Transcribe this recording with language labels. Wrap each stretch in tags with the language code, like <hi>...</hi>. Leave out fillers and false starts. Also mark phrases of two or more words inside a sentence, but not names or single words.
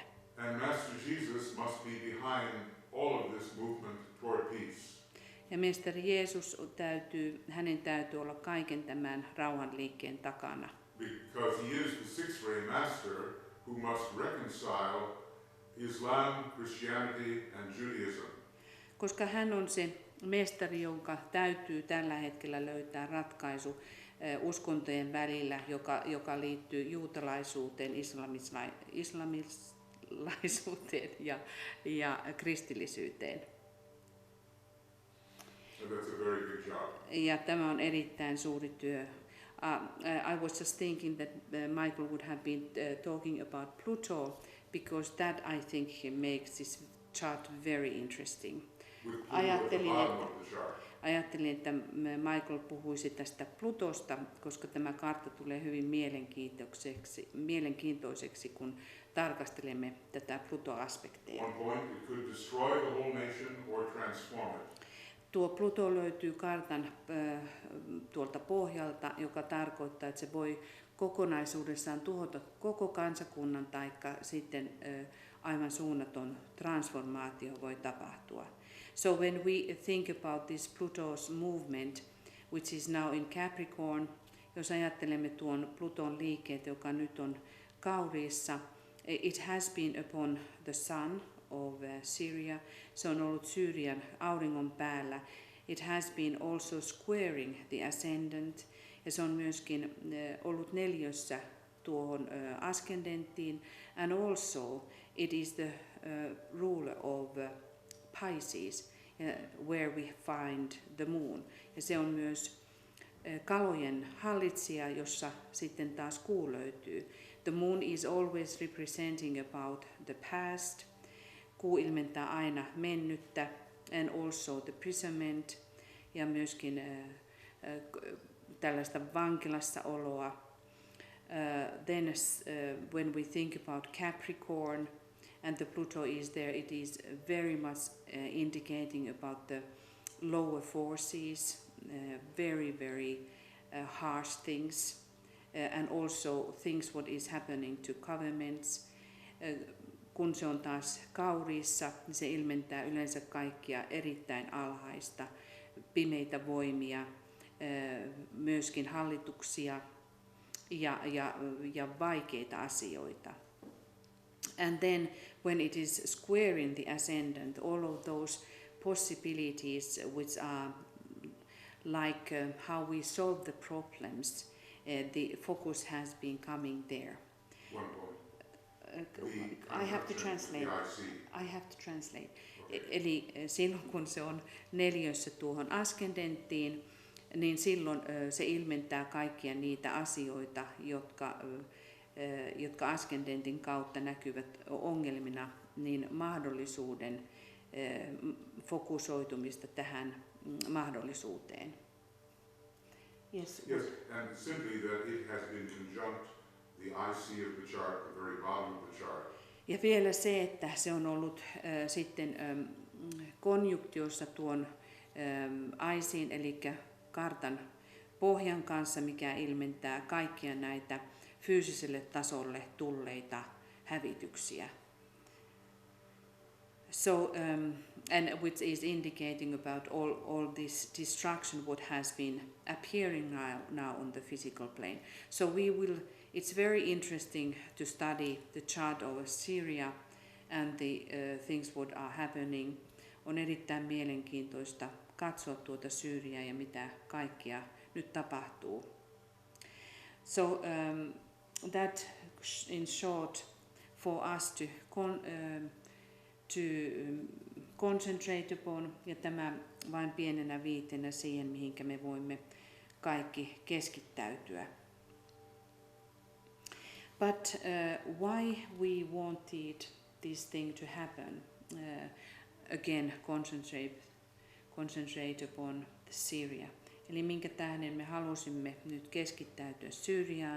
<en>And Master Jesus must be behind all of this movement toward peace.</en> <fi>Ja mestari Jeesus hänen täytyy olla kaiken tämän rauhan liikkeen takana.</fi> <en>Because he is the sixth ray master who must reconcile Islam, Christianity and Judaism.</en> <fi>Koska hän on se mestari, jonka täytyy tällä hetkellä löytää ratkaisu uskontojen välillä, joka liittyy juutalaisuuteen, islamilaisuuteen ja kristillisyyteen.</fi> <en>And that's a very big job.</en> <fi>Ja tämä on erittäin suuri työ.</fi> <en>I was just thinking that Michael would have been talking about Pluto, because that I think makes this chart very interesting.</en> <fi>Ajattelin, että Michael puhuisi tästä Plutosta, koska tämä kartta tulee hyvin mielenkiintoiseksi kun tarkastelemme tätä Pluto-aspekteja. Tuo Pluto löytyy kartan tuolta pohjalta, joka tarkoittaa, että se voi kokonaisuudessaan tuhota koko kansakunnan, taikka sitten aivan suunnaton transformaatio voi tapahtua.</fi> <en>So when we think about this Pluto's movement, which is now in Capricorn,</en> <fi>jos ajattelemme tuon Pluton liikkeet, joka nyt on kauriissa,</fi> <en>it has been upon the sun of Syria.</en> <fi>Se on ollut Syyrian auringon päällä.</fi> <en>It has been also squaring the ascendant.</en> <fi>Ja se on myöskin ollut neljössä tuohon askendenttiin.</fi> <en>And also it is the ruler of Pisces, where we find the moon.</en> <fi>Ja se on myös kalojen hallitsija, jossa sitten taas kuu löytyy.</fi> <en>The moon is always representing about the past.</en> <fi>Kuu ilmentää aina mennyttä,</fi> <en>and also the imprisonment,</en> <fi>ja myöskin tällaista vankilassa oloa.</fi> <en>Then when we think about Capricorn and the Pluto is there, it is very much indicating about the lower forces, very harsh things, and also things what is happening to governments.</en> <fi>Kun se on taas kauriissa, niin se ilmentää yleensä kaikkia erittäin alhaista, pimeitä voimia, myöskin hallituksia ja vaikeita asioita.</fi> <en>And then when it is square in the ascendant, all of those possibilities which are like how we solve the problems, the focus has been coming there. One point. I have to translate. I have to translate. Okay.</en> <fi>Eli silloin kun se on neliössä tuohon askendenttiin, niin silloin se ilmentää kaikkia niitä asioita, jotka askendentin kautta näkyvät ongelmina, niin mahdollisuuden fokusoitumista tähän mahdollisuuteen.</fi> <en>Yes, and simply that it has been conjunct the IC of the chart, the very bottom of the chart.</en> <fi>Ja vielä se, että se on ollut sitten konjunktiossa tuon IC:n, eli kartan pohjan kanssa, mikä ilmentää kaikkia näitä fyysiselle tasolle tulleita hävityksiä.</fi> <en>So, and which is indicating about all this destruction what has been appearing now on the physical plane. So it's very interesting to study the chart of Syria and the things what are happening.</en> <fi>On erittäin mielenkiintoista katsoa tuota Syyriaa ja mitä kaikkia nyt tapahtuu.</fi> <en>So that in short for us to concentrate upon,</en> <fi>ja tämä vain pienenä viitenä siihen, mihinkä me voimme kaikki keskittäytyä.</fi> <en>But why we wanted this thing to happen? Again, concentrate upon the Syria.</en> <fi>Eli minkä tähden me halusimme nyt keskittäytyä Syyriaan.</fi>